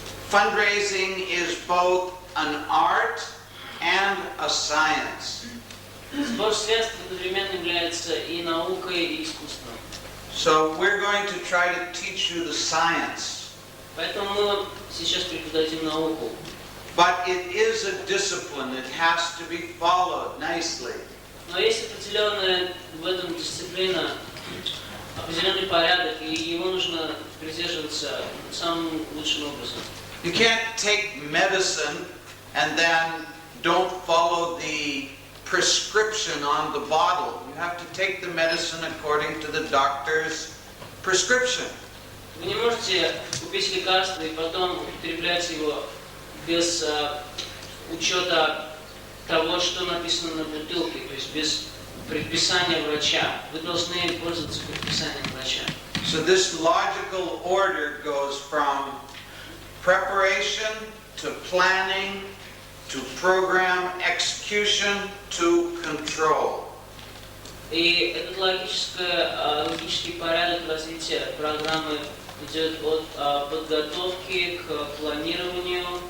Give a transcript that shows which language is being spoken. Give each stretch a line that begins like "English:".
English: Fundraising is both an art and a science.
Russian: Сбор средств одновременно является и наукой, и искусством.
English: So we're going to try to teach you the science.
Russian: Поэтому мы вам сейчас преподадим науку.
English: But it is a discipline. It has to be followed nicely.
Russian: Но есть определенная в этом дисциплина, определенный порядок, и его нужно придерживаться самым лучшим образом.
English: You can't take medicine and then don't follow the prescription on the bottle. You have to take the medicine according to the doctor's prescription.
Russian: Вы не можете купить лекарство и потом употреблять его без учета того, что написано на бутылке, то есть без предписания врача. Вы должны пользоваться предписанием врача.
English: So this logical order goes from preparation to planning to program execution to control.
Russian: И этот логический порядок развития программы идет от подготовки к планированию,